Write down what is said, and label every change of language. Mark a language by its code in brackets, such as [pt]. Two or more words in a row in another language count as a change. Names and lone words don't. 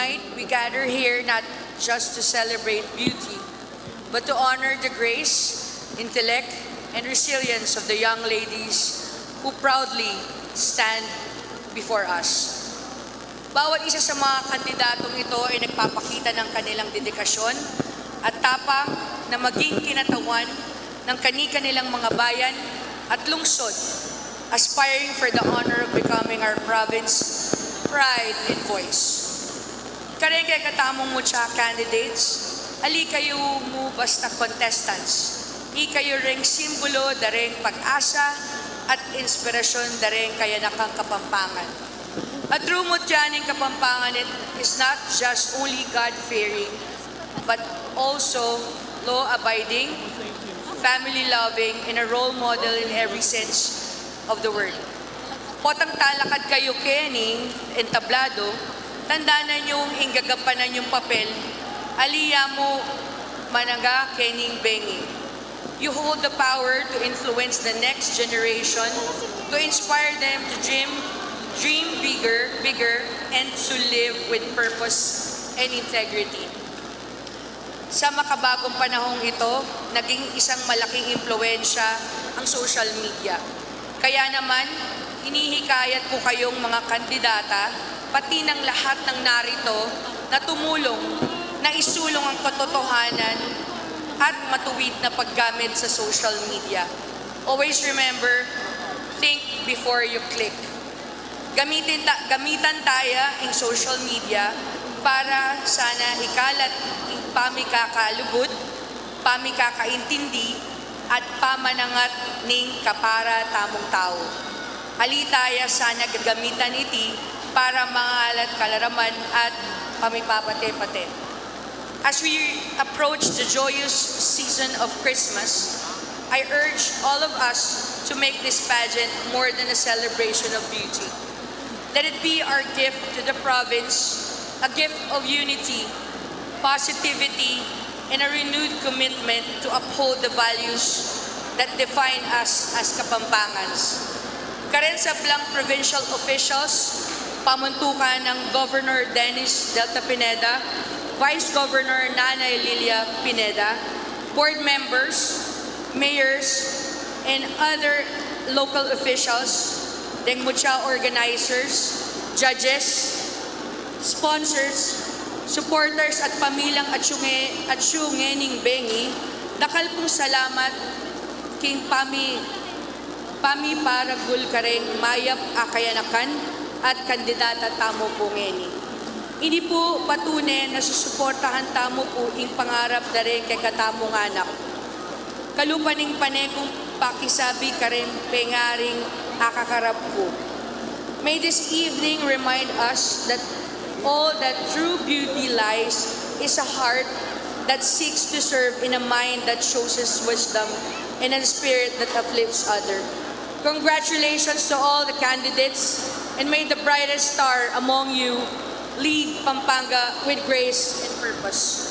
[en] we gather here not just to celebrate beauty, but to honor the grace, intellect, and resilience of the young ladies who proudly stand before us. [tl] Bawat isa sa mga kandidatong ito ay nagpapakita ng kanilang dedikasyon at tapang na maging kinatawan ng kani-kanilang mga bayan at lungsod, [en] aspiring for the honor of becoming our province pride and voice. [pam] Karengke katamong Mutya candidates, ali kayo mo basta contestants. I kayo ring simbolo dareng pag-asa at inspirasyon dareng kaya nakang Kapampangan. [en] A true Mutyaning Kapampangan is not just only God-fearing, but also law-abiding, family-loving, and a role model in every sense of the word. [pam] Potang talakad kayo kening entablado, tandaan yung ingagampanan yung papel, aliya mo managa kening bengi. [en] You hold the power to influence the next generation, to inspire them to dream bigger, and to live with purpose and integrity. [tl] Sa makabagong panahong ito, naging isang malaking impluwensya ang [en] social media. [tl] Kaya naman, hinihikayat ko kayong mga kandidata, pati ng lahat ng narito na tumulong, na isulong ang katotohanan at matuwid na paggamit sa [en] social media. Always remember, think before you click. [pam] Gamitan tayo ng [en] social media [pam] para sana ikalat ang pamikakalugod, pamikakaintindi, at pamanangat ning kapara tamong tao. Alitaya sana gagamitan iti para mangalat kalaraman at pamipapate-pate. [en] As we approach the joyous season of Christmas, I urge all of us to make this pageant more than a celebration of beauty. Let it be our gift to the province, a gift of unity, positivity, and a renewed commitment to uphold the values that define us as Kapampangans. [pam] Karensablang [en] provincial officials, [pam] pamuntukan ng Governor Dennis Delta Pineda, Vice Governor Nanay Lilia Pineda, [en] board members, mayors, and other local officials, [pam] Deng Mutya [en] organizers, judges, sponsors, supporters [pam] at pamilyang atsyunge ning bengi, dakal pong salamat king pami para gulkareng mayap akayanakan at kandidata tamo po ngeni. Ini po patunay na susuportahan tamo po ing pangarap dareng kay katamong anak. Kalupaning panekong pakisabi karen pengaring akakarap po. [en] May this evening remind us that all that true beauty lies is a heart that seeks to serve in a mind that shows us wisdom and a spirit that uplifts others. Congratulations to all the candidates, and may the brightest star among you lead Pampanga with grace and purpose.